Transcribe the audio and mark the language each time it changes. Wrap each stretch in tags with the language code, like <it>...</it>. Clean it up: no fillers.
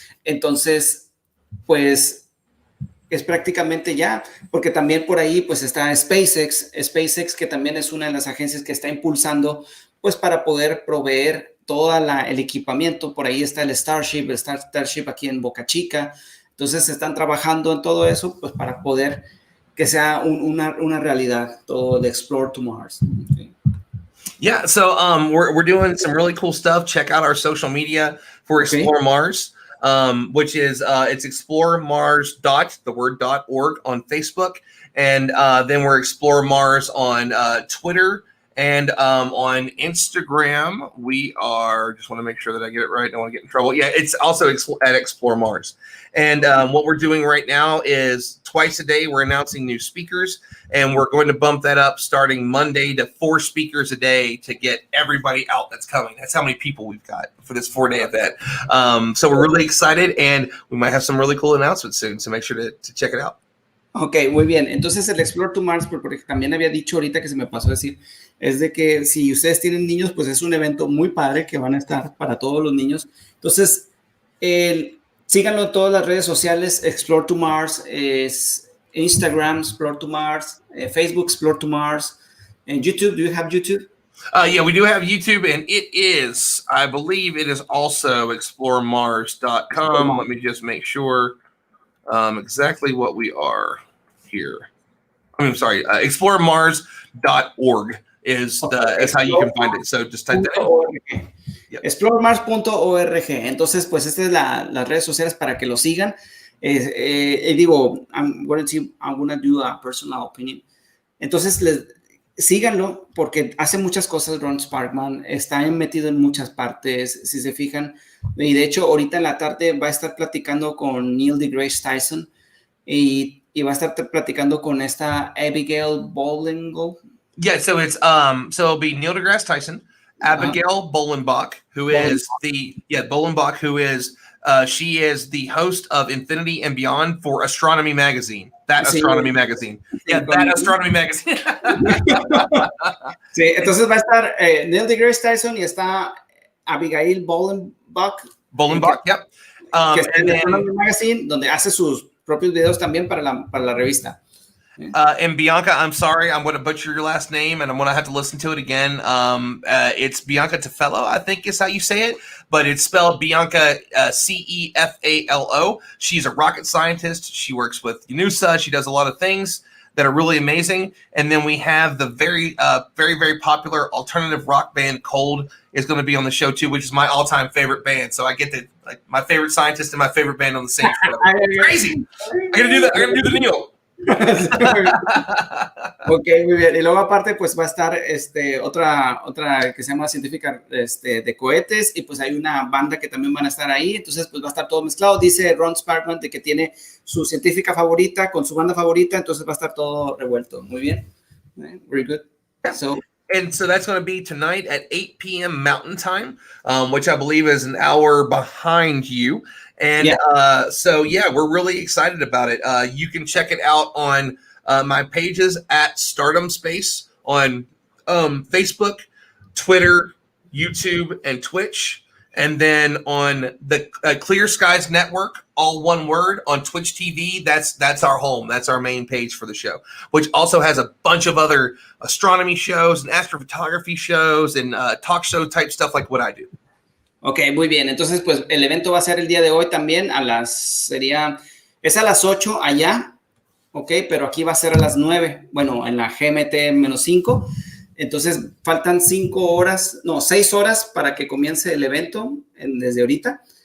<es>Entonces, pues, es prácticamente ya, porque también por ahí, pues, está SpaceX, que también es una de las agencias que está impulsando, pues, para poder proveer todo el equipamiento. Por ahí está el Starship aquí en Boca Chica. Entonces, están trabajando en todo eso, pues, para poder que sea una realidad, todo el Explore to Mars.</es> <en>Okay. Yeah, so we're doing some really cool stuff. Check out our social media for Explore Mars, which is it's exploremars.org on Facebook, and then we're Explore Mars on Twitter and on Instagram. We are, just want to make sure that I get it right. I don't want to get in trouble. Yeah, it's also at Explore Mars. And what we're doing right now is twice a day we're announcing new speakers, and we're going to bump that up starting Monday to 4 speakers a day to get everybody out that's coming. That's how many people we've got for this 4-day event. So we're really excited, and we might have some really cool announcements soon, so make sure to check it out.</en> <es>Ok, muy bien. Entonces el Explore to Mars, porque también había dicho ahorita que se me pasó a decir, es de que si ustedes tienen niños, pues es un evento muy padre que van a estar para todos los niños. Entonces, síganlo en todas las redes sociales. Explore to Mars es</es> <en>Instagram, Explore to Mars, Facebook, Explore to Mars, and YouTube. Do you have YouTube? Yeah, we do have YouTube, and it is, I believe it is also exploremars.com. Let me just make sure exactly what we are here. I'm sorry, exploremars.org is how you can find it. So just type that in. Yep. Exploremars.org.</en> <es>Entonces, pues estas es las redes sociales para que lo sigan. Digo,</es> <en>I'm gonna do a personal opinion.</en> <es>Entonces, síganlo porque hace muchas cosas Ron Sparkman, está metido en muchas partes, si se fijan, y de hecho ahorita en la tarde va a estar platicando con Neil deGrasse Tyson y va a estar platicando con esta Abigail Bolingo.</es> <en>Yeah, so it'll be Neil deGrasse Tyson, Abigail Bolenbach, who is Bolenbach, who is she is the host of Infinity and Beyond for Astronomy Magazine. Astronomy Magazine. Yeah, that Astronomy Magazine.</en> <es>Sí, entonces va a estar Neil deGrasse Tyson y está Abigail Bolenbach.</es> <en>Yep.</en> <es>Que está en Astronomy Magazine, donde hace sus propios videos también para la revista.</es> <en>And Bianca, I'm sorry, I'm going to butcher your last name, and I'm going to have to listen to it again. It's Bianca Tefelo, I think is how you say it, but it's spelled Bianca Cefalo. She's a rocket scientist. She works with UNUSA. She does a lot of things that are really amazing. And then we have the very, very popular alternative rock band Cold is going to be on the show too, which is my all-time favorite band. So I get my favorite scientist and my favorite band on the same show. It's crazy. I got to do that. I got to do the Neil.</en> <es>Ok, muy bien. Y luego aparte pues va a estar otra que se llama científica de cohetes, y pues hay una banda que también van a estar ahí, entonces pues va a estar todo mezclado. Dice Ron Sparkman de que tiene su científica favorita con su banda favorita, entonces va a estar todo revuelto. Muy bien.</es> <en>Very good. And so that's going to be tonight at 8 p.m. Mountain Time, which I believe is an hour behind you. And we're really excited about it. You can check it out on my pages at Stardom Space on Facebook, Twitter, YouTube, and Twitch. And then on the Clear Skies Network, all one word, on Twitch TV, that's our home. That's our main page for the show, which also has a bunch of other astronomy shows and astrophotography shows and talk show type stuff like what I do.</en> <es>Ok, muy bien. Entonces, pues el evento va a ser el día de hoy también es a las 8 allá, ok, pero aquí va a ser a las 9, bueno, en la GMT-5. Entonces, faltan 6 horas para que comience el evento desde ahorita.</es>